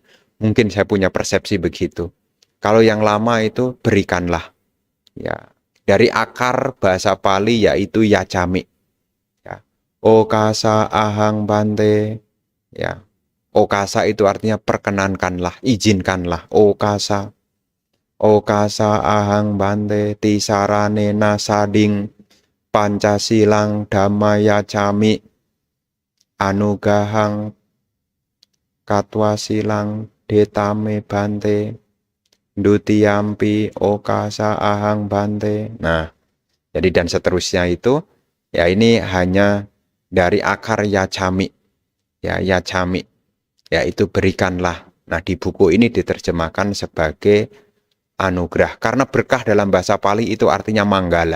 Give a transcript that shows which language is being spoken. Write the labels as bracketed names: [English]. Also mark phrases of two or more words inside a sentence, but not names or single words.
[Indonesian] Mungkin saya punya persepsi begitu. Kalau yang lama itu berikanlah. Ya, dari akar bahasa Pali yaitu yacami. [Pali] Ya. Okasa ahang bante. Ya. [Indonesian] Okasa itu artinya perkenankanlah, izinkanlah. Okasa. [Pali] Okasa ahang bante tisaranena sading pancasilang dhammayacami anugahang katwasilang detame bante dutiyampi okasa ahang bante. [Indonesian] Nah, jadi dan seterusnya itu, ya ini hanya dari akar yacami. Ya, yacami. Yaitu berikanlah. Nah, di buku ini diterjemahkan sebagai anugerah. Karena berkah dalam bahasa Pali itu artinya manggala.